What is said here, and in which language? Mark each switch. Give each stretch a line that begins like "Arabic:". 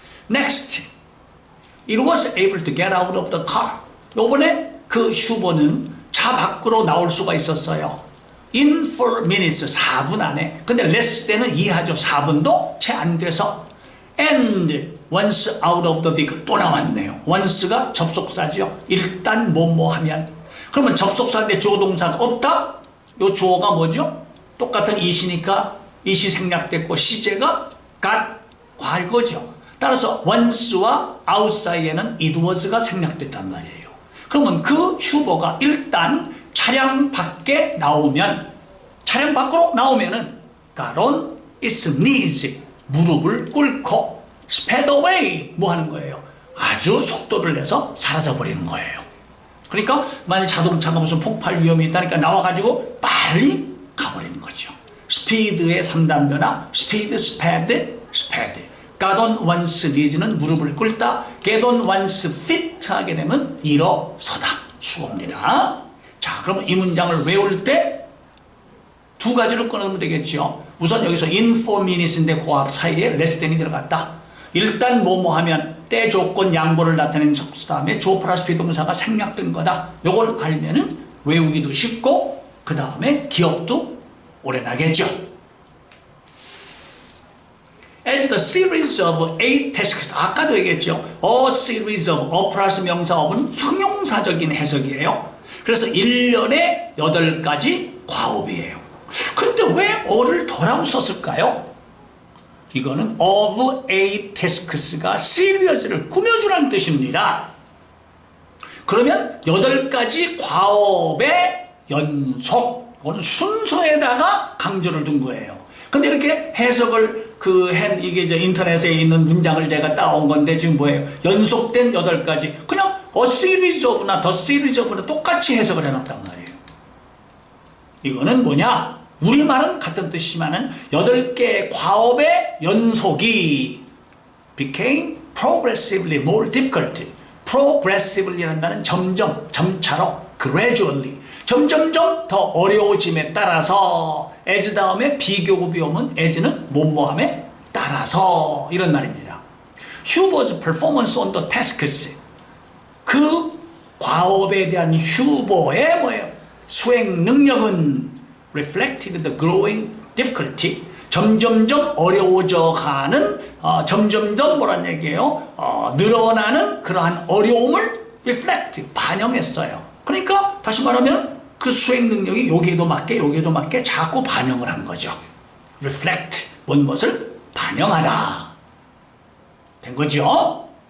English: Next, it was able to get out of the car.
Korean: 요번에 그 휴보는 차 밖으로 나올 수가 있었어요.
English: In 4 minutes,
Korean: 4분 안에. 근데 less 때는 이하죠. 4분도 채 안 돼서.
English: And once out of the vehicle,
Korean: 또 나왔네요. once가 접속사죠. 일단 뭐뭐 하면. 그러면 접속사인데 주어 동사가 없다? 요 주어가 뭐죠? 똑같은 it이니까 it이 생략됐고 시제가 got, 과거죠. 따라서 once와 out 사이에는 it was가 생략됐단 말이에요. 그러면 그 휴보가 일단 차량 밖에 나오면, 차량 밖으로 나오면은
English: got on its knees,
Korean: 무릎을 꿇고
English: sped away,
Korean: 뭐 하는 거예요? 아주 속도를 내서 사라져버리는 거예요. 그러니까 만약 자동차가 무슨 폭발 위험이 있다니까 나와가지고 빨리 가버리는 거죠. 스피드의 3단 변화, 스피드, 스패드, 스패드.
English: God on one's knees는
Korean: 무릎을 꿇다,
English: get on one's feet
Korean: 하게 되면 일어서다. 수고입니다. 자, 그러면 이 문장을 외울 때 두 가지를 끊으면 되겠죠. 우선 여기서
English: in 4 minutes
Korean: 인데 그 앞 사이에 less than이 들어갔다. 일단 뭐뭐 하면 때, 조건, 양보를 나타내는 접수 다음에 조 플러스 비동사가 생략된 거다. 요걸 알면은 외우기도 쉽고 그 다음에 기억도 오래 나겠죠.
English: As the series of 8 tasks,
Korean: 아까도 얘기했죠. A series of, a 플러스 명사 of은 형용사적인 해석이에요. 그래서 1년에 8가지 과업이에요. 근데 왜 어를 더라고 썼을까요? 이거는 of 8 tasks가 serious를 꾸며주라는 뜻입니다. 그러면 8가지 과업의 연속, 이건 순서에다가 강조를 둔 거예요. 근데 이렇게 해석을 이게 이제 인터넷에 있는 문장을 제가 따온 건데 지금 뭐예요? 연속된 8가지. 그냥 a series of나 the series of나 똑같이 해석을 해놨단 말이에요. 이거는 뭐냐? 우리말은 같은 뜻이지만은 8개의 과업의 연속이
English: became progressively more difficult.
Korean: progressively라는 말은 점점, 점차로, gradually. 점점점 더 어려워짐에 따라서 as 다음에 비교급이 오면 as는 뭐뭐함에 따라서 이런 말입니다.
English: Huber's performance on the tasks.
Korean: 그 과업에 대한 휴버의 뭐예요? 수행 능력은
English: reflected the growing difficulty.
Korean: 점점점 어려워져 가는, 점점점 뭐란 얘기예요? 늘어나는 그러한 어려움을 reflect, 반영했어요. 그러니까 다시 말하면 그 수행 능력이 여기에도 맞게 자꾸 반영을 한 거죠. reflect, 무엇을 반영하다. 된 거죠?